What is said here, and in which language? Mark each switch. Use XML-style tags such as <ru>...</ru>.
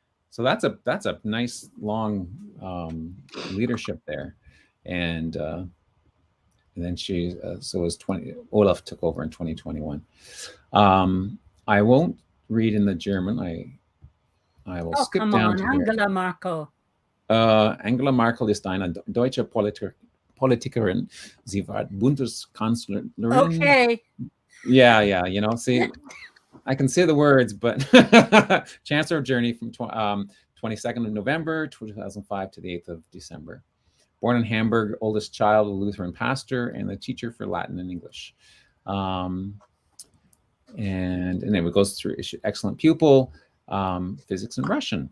<en>So that's a nice long leadership there, and then she Olaf took over in 2021. I won't read in the German. I will skip down to Angela Merkel.</en> <de>Angela Merkel ist eine deutsche Politikerin. Sie war Bundeskanzlerin.</de> <en>Okay. Yeah. See, I can say the words, but Chancellor of Germany from 22nd of November 2005 to the 8th of December. Born in Hamburg, oldest child of a Lutheran pastor and a teacher for Latin and English. And then it goes through excellent pupil, physics and Russian.</en>